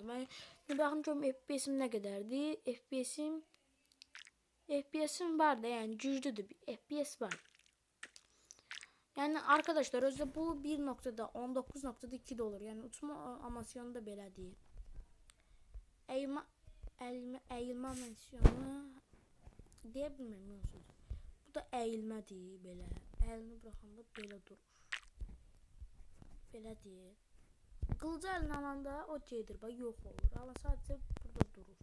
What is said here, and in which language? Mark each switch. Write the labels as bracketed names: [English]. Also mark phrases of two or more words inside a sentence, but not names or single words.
[Turkish] Ben bakın FPS'im ne kadardı? FPS'im vardı yani cüzdü bir FPS var. Yani arkadaşlar özde bu 1.19.2'de olur. Yani uçma animasyonu [Azerbaijani] da belə deyil. əyilmə versiyonu deyə bilmirəm yoxsa. Bu da əyilmədir belə. Əlini buraxanda belə durur. Belə deyil. Qılıcı əlinə alanda o gedir, bax yox olur. Amma sadəcə burada durur.